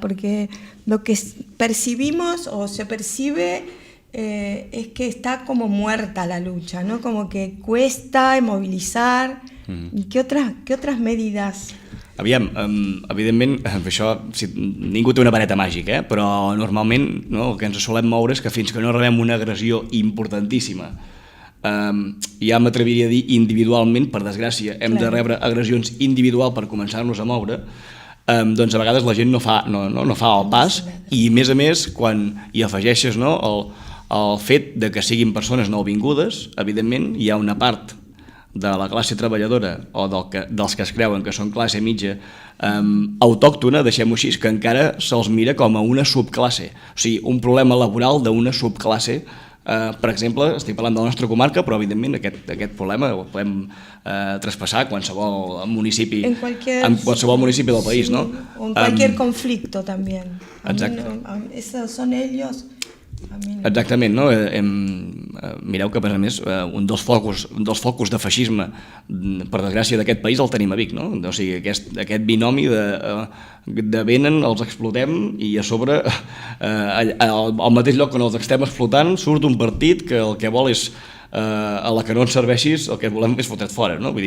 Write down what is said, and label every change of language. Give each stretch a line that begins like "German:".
Spanish: Porque lo que percibimos o se percibe es que está como muerta la lucha, ¿no? Como que cuesta movilizar. ¿Y qué otras medidas?
Catalan: Aviam, evidentment, això, ningú té una vareta màgica, però normalment el que ens solem moure és que fins que no rebem una agressió importantíssima, ja m'atreviria a dir individualment, per desgràcia, hem de rebre agressions individuals per començar-nos a moure, doncs a vegades la gent no fa el pas, i a més, quan hi afegeixes el fet de que siguin persones nouvingudes, evidentment hi ha una part de la classe treballadora o dels que es creuen que són classe mitja autòctona, deixem-ho així, que encara se'ls mira com a una subclasse, o sigui, un problema laboral d'una subclasse. Per exemple, estic parlant de la nostra comarca, però evidentment aquest problema el podem traspassar a qualsevol municipi, en qualsevol municipi del país, no?
Spanish: O en cualquier conflicto también.
Catalan: Exacte.
Spanish: Esos son ellos.
Catalan: Exactament, no? Mireu que, a més, un dels focus de feixisme, per desgràcia, d'aquest país el tenim a Vic, no? O sigui, aquest binomi de venen, els explotem i a sobre, al mateix lloc on els estem explotant, surt un partit que el que vol és, a la que no ens serveixis, el que volem és fotre't fora, no?